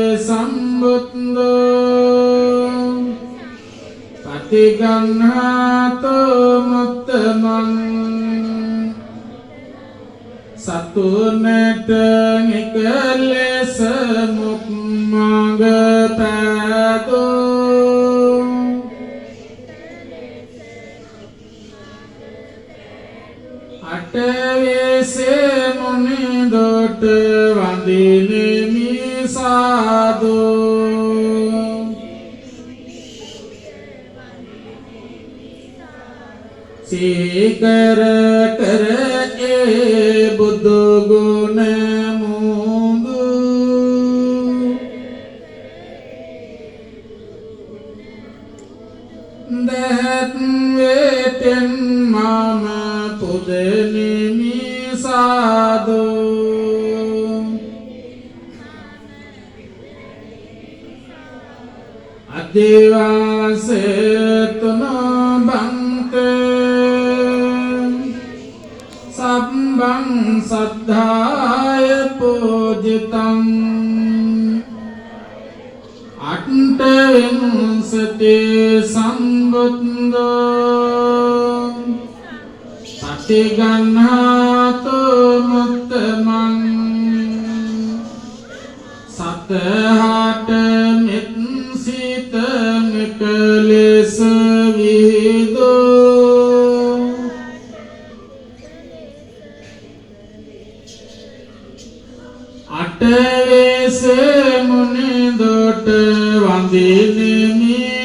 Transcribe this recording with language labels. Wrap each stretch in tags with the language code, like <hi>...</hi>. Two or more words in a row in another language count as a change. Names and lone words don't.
<pi>සම්බුද්ධෝ පටිගන්හාතු මුත්තමං</pi> <si>සතුනට නිකලෙස මුක් මඟ පෑදෝ අටවේසේ මුනිදොට වඳිනෙමි සාදෝ සීකර කර බුදු ගුණ මුදු දැත් වේතෙන් මම පුදනෙමි</si> <pi>සාදෝ අදිවාසෙතුනෝ බන්තේ සම්බං සද්ධාය පූජිතං අට්ඨවිංසති සම්බුද්ධෝ පටිගන්හාතු මුත්තමං</pi> <si>සතහට මෙත් සිත නිකලෙස විහිදෝ අටවේසේ මුනිදොට වඳිනෙමි</si>